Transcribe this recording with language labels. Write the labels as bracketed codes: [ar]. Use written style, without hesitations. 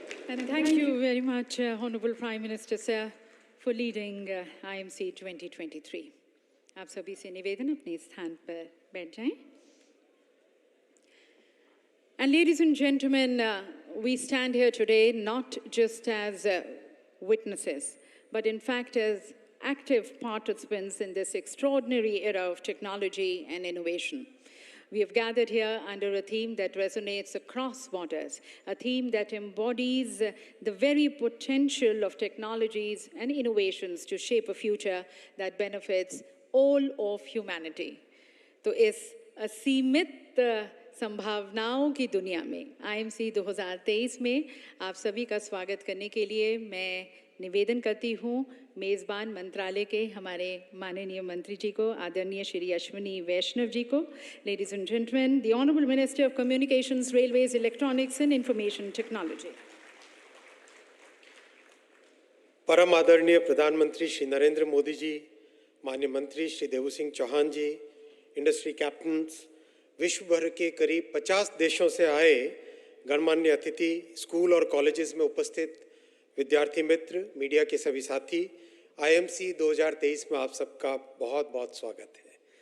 [en] And thank you very much, Honorable Prime Minister Sir, for leading IMC 2023. [hi] आप सभी से निवेदन अपने स्थान पर बैठ जाएं। [en] And ladies and gentlemen, we stand here today not just as witnesses, but in fact as active participants in this extraordinary era of technology and innovation. We have gathered here under a theme that resonates across borders, a theme that embodies the very potential of technologies and innovations to shape a future that benefits all of humanity. [hi] तो इस असीमित संभावनाओं की दुनिया में IMC 2023 में आप सभी का स्वागत करने के लिए मैं निवेदन करती हूँ मेज़बान मंत्रालय के हमारे माननीय मंत्री जी को, आदरणीय श्री अश्विनी वैष्णव जी को। [en] Ladies and gentlemen, the Honorable Minister of Communications, Railways, Electronics and Information Technology. [hi] परम आदरणीय प्रधानमंत्री श्री नरेंद्र मोदी जी, माननीय मंत्री श्री देवू सिंह चौहान जी, इंडस्ट्री कैप्टन्स, विश्व भर के करीब 50 देशों से आए गणमान्य अतिथि, स्कूल और कॉलेजेस में उपस्थित विद्यार्थी मित्र, मीडिया के सभी साथी, IMC 2023 में आप सबका बहुत बहुत स्वागत है।